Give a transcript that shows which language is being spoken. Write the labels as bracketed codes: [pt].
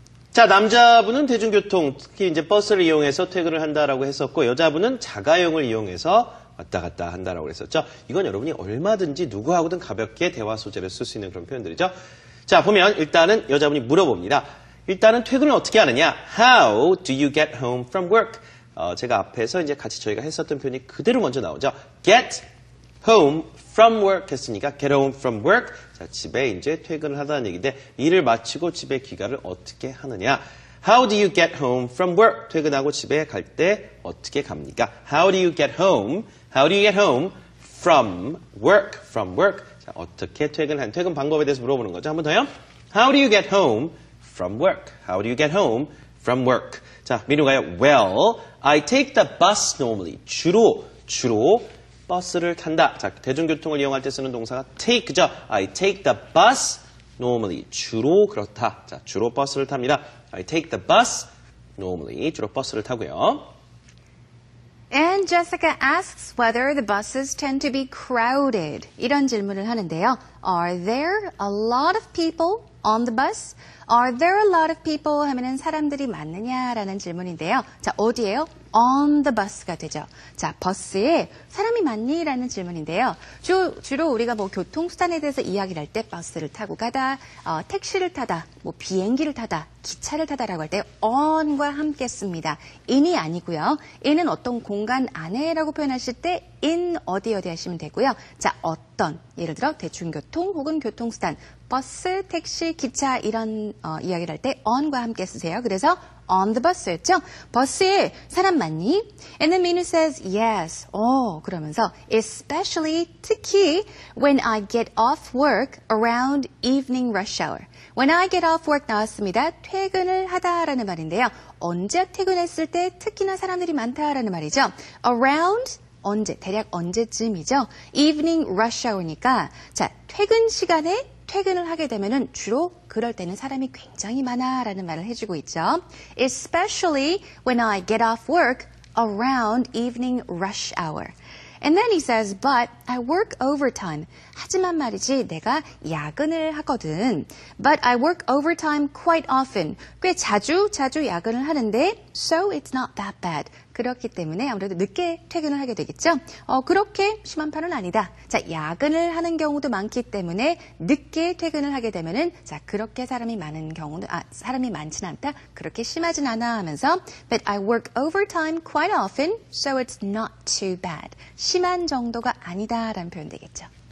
[ko] 자, 남자분은 대중교통, 특히 이제 버스를 이용해서 퇴근을 한다라고 했었고, 여자분은 자가용을 이용해서 왔다 갔다 한다라고 했었죠. 이건 여러분이 얼마든지 누구하고든 가볍게 대화 소재를 쓸 수 있는 그런 표현들이죠. 자, 보면 일단은 여자분이 물어봅니다. 일단은 퇴근을 어떻게 하느냐? How do you get home from work? 제가 앞에서 이제 같이 저희가 했었던 표현이 그대로 먼저 나오죠. [en] Get home from work [ko] 했으니까 [en] get home from work. [ko] 자, 집에 이제 퇴근을 하다는 얘기인데 일을 마치고 집에 귀가를 어떻게 하느냐? [en] How do you get home from work? [ko] 퇴근하고 집에 갈 때 어떻게 갑니까? [en] How do you get home? How do you get home from work? From work. [ko] 자, 어떻게 퇴근 방법에 대해서 물어보는 거죠. 한 번 더요. [en] How do you get home from work? How do you get home from work? [ko] 자, 민우가요. [en] Well, I take the bus normally. [ko] 주로 버스를 탄다. 자, 대중교통을 이용할 때 쓰는 동사가 take죠. [en] I take the bus. normally. [ko] 주로 그렇다. 자, 주로 버스를 탑니다. [en] I take the bus. normally. [ko] 주로 버스를 타고요. [en] And Jessica asks whether the buses tend to be crowded. [ko] 이런 질문을 하는데요. [en] Are there a lot of people on the bus? Are there a lot of people [ko] 하면은 사람들이 많느냐라는 질문인데요. 자, 어디에요? [en] On the bus가 되죠. [ko] 자, 버스에 사람이 많니? 라는 질문인데요. 주로 우리가 뭐 교통수단에 대해서 이야기를 할 때 버스를 타고 가다, 택시를 타다, 뭐 비행기를 타다, 기차를 타다라고 할 때 on과 함께 씁니다. in이 아니고요. in은 어떤 공간 안에라고 표현하실 때 in 어디 하시면 되고요. 자, 어떤 예를 들어 대중교통 혹은 교통수단, 버스, 택시, 기차 이런 이야기를 할 때 on과 함께 쓰세요. 그래서 [en] on the bus [ko] 였죠. 버스에 사람 많니? [en] And then Minu says yes. [ko] 그러면서 [en] especially [ko] 특히 [en] when I get off work around evening rush hour. When I get off work [ko] 나왔습니다. 퇴근을 하다라는 말인데요. 언제 퇴근했을 때 특히나 사람들이 많다라는 말이죠. Around 언제, 대략 언제쯤이죠? [en] evening rush hour [ko] 니까 자, 퇴근 시간에 퇴근을 하게 되면은 주로 그럴 때는 사람이 굉장히 많아라는 말을 해주고 있죠. [en] Especially when I get off work around evening rush hour. And then he says, but I work overtime. [ko] 하지만 말이지 내가 야근을 하거든. [en] But I work overtime quite often. [ko] 꽤 자주 야근을 하는데 [en] so it's not that bad. [ko] 그렇기 때문에 아무래도 늦게 퇴근을 하게 되겠죠. 그렇게 심한 편은 아니다. 자, 야근을 하는 경우도 많기 때문에 늦게 퇴근을 하게 되면은 자, 그렇게 사람이 많지는 않다. 그렇게 심하진 않아 하면서 [en] but I work overtime quite often, so it's not too bad. [ko] 심한 정도가 아니다라는 표현 되겠죠.